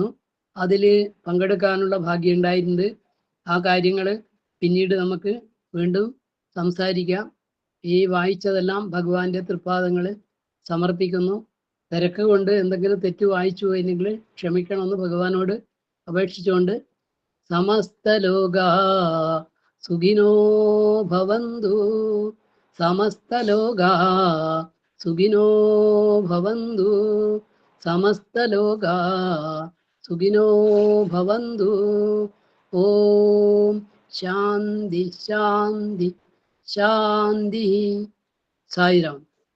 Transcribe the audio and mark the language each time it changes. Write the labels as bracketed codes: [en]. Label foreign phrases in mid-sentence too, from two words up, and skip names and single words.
[ml] അതിൽ പങ്കെടുക്കാനുള്ള ഭാഗ്യം ഉണ്ടായിട്ടുണ്ട്. ആ കാര്യങ്ങൾ പിന്നീട് നമുക്ക് വീണ്ടും സംസാരിക്കാം. ഈ വായിച്ചതെല്ലാം ഭഗവാന്റെ തൃപ്പാദങ്ങളിൽ സമർപ്പിക്കുന്നു. തിരക്ക് കൊണ്ട് എന്തെങ്കിലും തെറ്റ് വായിച്ചു പോയെങ്കിൽ ക്ഷമിക്കണമെന്ന് ഭഗവാനോട് അപേക്ഷിച്ചുകൊണ്ട് [sa] समस्त लोका सुखिनो भवन्तु, समस्त लोका सुखिनो भवन्तु, समस्त लोका सुखिनो भवन्तु. ॐ शान्ति शान्ति शान्ति. സായിരാം.